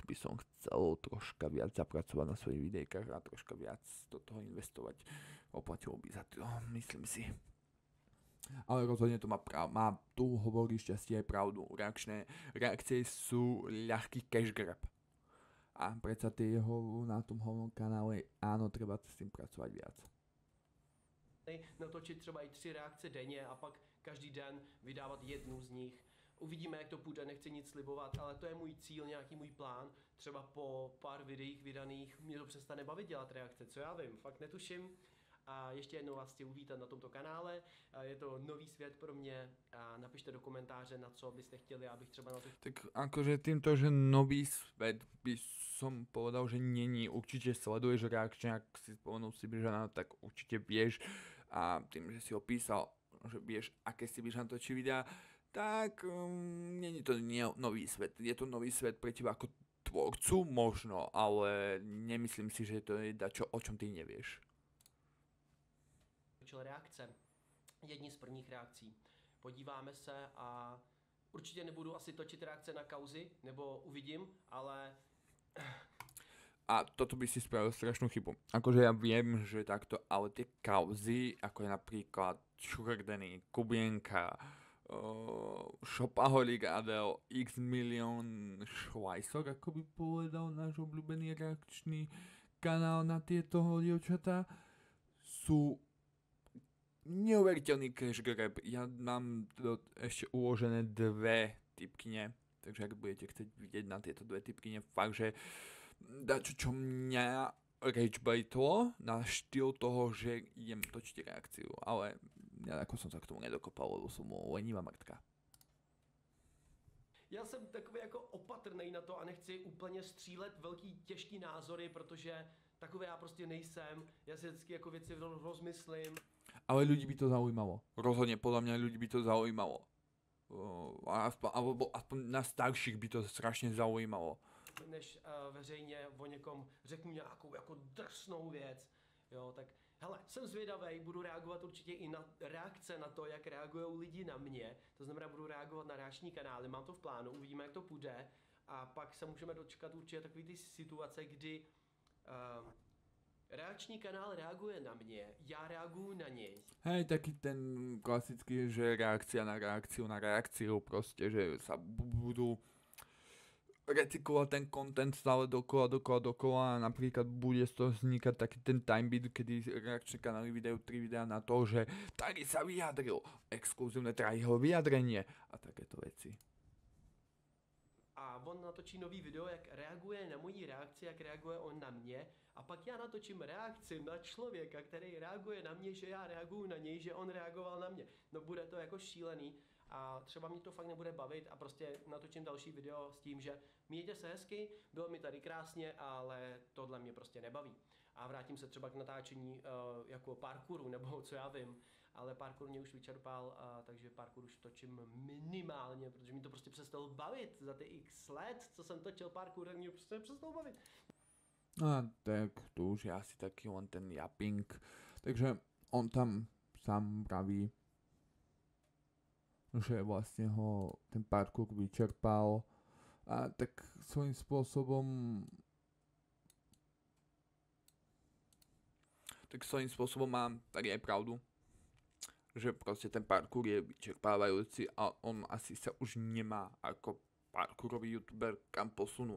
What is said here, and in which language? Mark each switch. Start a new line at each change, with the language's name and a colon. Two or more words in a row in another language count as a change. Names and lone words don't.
Slovak: By som chcel troška viac zapracovať na svojich videjkách a troška viac do toho investovať. Oplatilo by za to, myslím si. Ale rozhodne to má tu hovorí šťastie aj pravdu. Reakcie sú ľahký
English: cash grab.
Slovak: A predsa na tom hlavnom kanále, áno, treba s tým pracovať viac.
Czech: Natočit třeba i 3 reakce denně a pak každý den vydávat jednu z nich. Uvidíme, jak to půjde, nechci nic slibovat, ale to je můj cíl, nějaký můj plán. Třeba po pár videích vydaných mě to přestane bavit dělat reakce, co já vím, fakt netuším. A ještě jednou vás chci uvítat na tomto kanále. Je to nový svět pro mě a napište do komentáře, na co byste chtěli, abych třeba na to...
Slovak: Tak akože týmto, že nový svet by som povedal, že není. Určite sleduješ reakčne, ak si spomenul Sibižana, tak určite vieš, a tým, že si ho písal, že vieš, aké Sibižan točí videa, tak není to nový svet. Je to nový svet pre teba ako tvorcu možno, ale nemyslím si, že to je dačo, o čom ty nevieš.
Czech: Reakce. Jedni z prvních reakcí. Podíváme se a určitě nebudu asi točit reakce na kauzy, nebo uvidím, ale...
Slovak: A toto by si spravil strašnú chybu. Akože ja viem, že takto, ale tie kauzy, ako je napríklad Šurdený, Kubienka, Shopaholic Adel, X milión Švajsok, ako by povedal náš obľúbený reakčný kanál na tieto dievčatá, sú neuveriteľný
English: cash grab.
Slovak: Ja mám ešte uložené 2 tipkyne, takže ak budete chcieť vidieť na tieto 2 tipkyne, fakt, že dačo, čo mňa ragebaitlo na štýl toho, že idem točiť reakciu, ale ja ako som sa k tomu nedokopal, lebo som lenivá mrtka.
Czech: Já jsem takový jako opatrnej na to a nechci úplně střílet velký těžký názory, protože takový já prostě nejsem, já si vždycky jako věci rozmyslím.
Slovak: Ale ľudí by to zaujímalo. Rozhodne podľa mňa ľudí by to zaujímalo. Alebo aspoň na starších by to strašne zaujímalo.
Czech: Než veřejně o někom řeknu nějakou jako drsnou věc, jo, tak hele, jsem zvědavej, budu reagovat určitě i na reakce na to, jak reagují lidi na mě, to znamená, budu reagovat na reakční kanály, mám to v plánu, uvidíme, jak to půjde, a pak se můžeme dočkat určitě takový ty situace, kdy reakční kanál reaguje na mě, já reaguju na něj.
Slovak: Hej, taký ten klasický, že reakcia na reakciu proste, že sa budú recyklovať ten content stále dokola a napríklad bude z toho vznikať taký ten timebeat, kedy reakčné kanály vydajú 3 videá na to, že tady sa vyjadril, exkluzívne teda jeho vyjadrenie a takéto veci.
Czech: A on natočí nový video, jak reaguje na moji reakci, jak reaguje on na mě, a pak já natočím reakci na člověka, který reaguje na mě, že já reaguju na něj, že on reagoval na mě. No bude to jako šílený a třeba mě to fakt nebude bavit a prostě natočím další video s tím, že mějte se hezky, bylo mi tady krásně, ale tohle mě prostě nebaví. A vrátím se třeba k natáčení jako parkouru, nebo co já vím, ale parkour mě už vyčerpal, takže parkour už točím minimálně, protože mi to prostě přestalo bavit. Za ty x let, co jsem točil parkour, tak mě prostě přestalo bavit.
Slovak: A tak to už je asi taký len ten japping, takže on tam sám praví, že vlastne ho ten parkour vyčerpal a tak svojím spôsobom mám tak aj pravdu, že proste ten parkour je vyčerpávajúci a on asi sa už nemá ako parkourový youtuber kam posunúť.